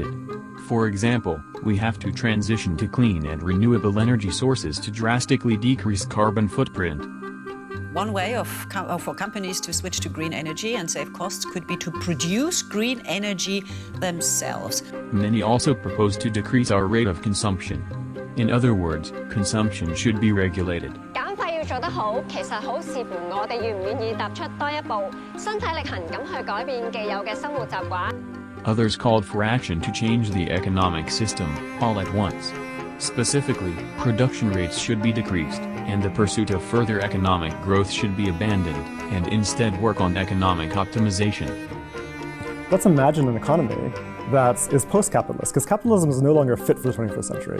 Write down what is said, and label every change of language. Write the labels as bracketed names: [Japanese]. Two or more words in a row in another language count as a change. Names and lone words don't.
[English] For example, we have to transition to clean and renewable energy sources to drastically decrease carbon footprint. One way for companies to switch to green energy and save costs could be to produce green energy themselves. Many also propose to decrease our rate of consumption. In other words, consumption should be regulated. [Cantonese] 做得好，其實好視乎我哋願唔願意踏出多一步，身體力行咁去改變既有嘅生活習慣。 [English] Others called for action to change the economic system, all at once. Specifically, production rates should be decreased, and the pursuit of further economic growth should be abandoned, and instead work on economic optimization. Let's imagine an economy that is post-capitalist, because capitalism is no longer fit for the 21st century.